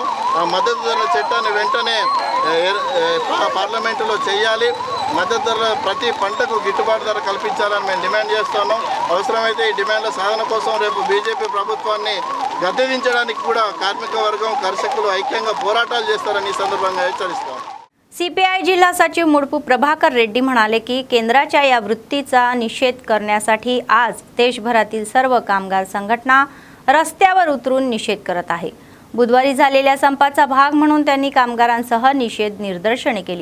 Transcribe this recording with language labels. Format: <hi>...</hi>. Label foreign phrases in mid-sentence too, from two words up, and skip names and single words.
<te>ఆ మద్దతు ధరల చట్టాన్ని వెంటనే పార్లమెంటులో చేయాలి. మద్దతు ధరల ప్రతి పంటకు గిట్టుబాటు ధర కల్పించాలని మేము డిమాండ్ చేస్తున్నాం. అవసరమైతే ఈ డిమాండ్ల సాధన కోసం రేపు బీజేపీ ప్రభుత్వాన్ని గద్దెదించడానికి కూడా కార్మిక వర్గం, కర్షకులు ఐక్యంగా పోరాటాలు చేస్తారని ఈ संदर्भात हెచ్చరిస్తాం.</te> <mr>सीपीआय जिल्हा सचिव मुडपू प्रभाकर रेड्डी म्हणाले की केंद्राच्या या वृत्तीचा निषेध करण्यासाठी आज देशभरातील सर्व कामगार संघटना रस्त्यावर उतरून निषेध करत आहे. बुधवारी झालेल्या संपाचा भाग म्हणून त्यांनी कामगारांसह निषेध निदर्शने केली.</mr>